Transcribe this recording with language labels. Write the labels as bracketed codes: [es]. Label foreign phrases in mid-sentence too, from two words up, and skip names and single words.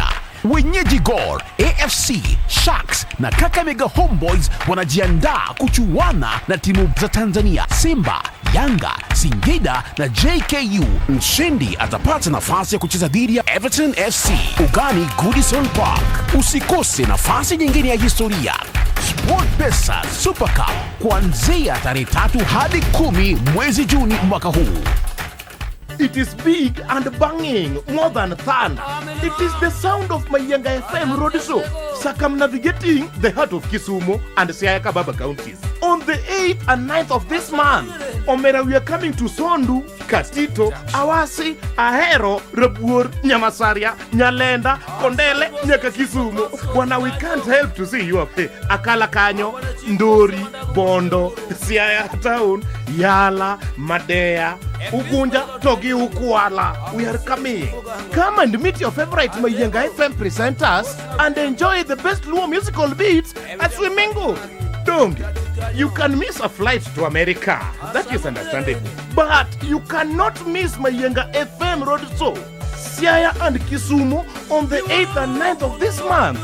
[sw] Wenyeji Gor, AFC, Sharks na Kakamega Homeboys wanajiandaa kuchuana na timu za Tanzania, Simba, Yanga, Singida na JKU. Mshindi atapata nafasi ya kucheza dhidi ya Everton FC ugani Goodison Park. Usikose nafasi nyingine ya historia. SportPesa Super Cup kuanzia tarehe 3 hadi 10 mwezi Juni mwaka huu. [en] It is big and banging, more than thunder. It is the sound of Mayenga FM road show, circumnavigating the heart of Kisumu and Siaya Kababa counties. On the 8th and 9th of this month, Omera, we are coming to Sondu, Katito, Awasi, Ahero, Rabuor, Nyamasaria, Nyalenda, Kondele, Nyaka Kisumu. Wana, we can't help to see you up there. Akala Kanyo, Ndori, Bondo, Siaya Town, Yala, Madea, Ugunja, Togi, Ukuala. We are coming. Come and meet your favorite Mayenga FM presenters and enjoy the best Luo musical beats as we mingle. Don't. You can miss a flight to America. That is understandable. But you cannot miss Mayenga FM road show, Siaya and Kisumu on the 8th and 9th of this month.